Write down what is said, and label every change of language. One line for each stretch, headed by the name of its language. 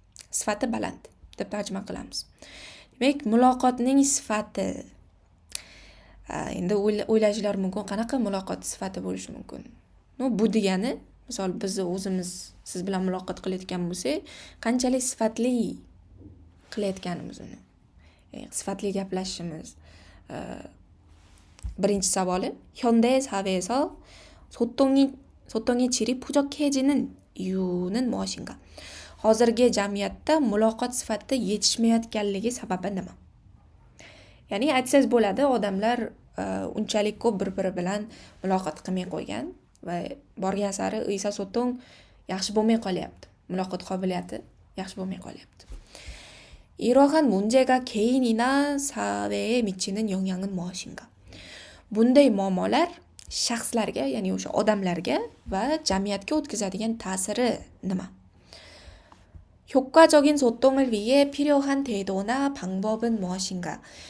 Uzbek: Sifati baland deb tarjima qilamiz. Demak, muloqotning sifati. Endi o'ylashinglar mumkin, qanaqa muloqot sifati bo'lishi mumkin? Bu degani, misol biz o'zimiz siz bilan muloqot qilayotgan bo'lsak, qanchalik sifatli qilayotganimiz uni. Sifatli gaplashishimiz. Birinchi savoli,
Korean: 현대 사회에서 소통의 질이 부족해지는 이유는 무엇인가?
Uzbek: Hozirgi jamiyatda muloqot sifati yetishmayotganligi sababi nima? Ya'ni aytsangiz bo'ladi, odamlar unchalik ko'p bir-biri bilan muloqot qilmay qo'ygan va borgan sari so'tong yaxshi bo'lmay qolyapti. Muloqot qobiliyati yaxshi bo'lmay qolyapti.
Korean: 이러한 문제가 개인이나 사회에 미치는 영향은 무엇인가?
Uzbek: Bunday muammolar shaxslarga, ya'ni o'sha odamlarga va jamiyatga o'tkazadigan ta'siri nima?
Korean: 효과적인 소통을 위해 필요한 태도나 방법은 무엇인가?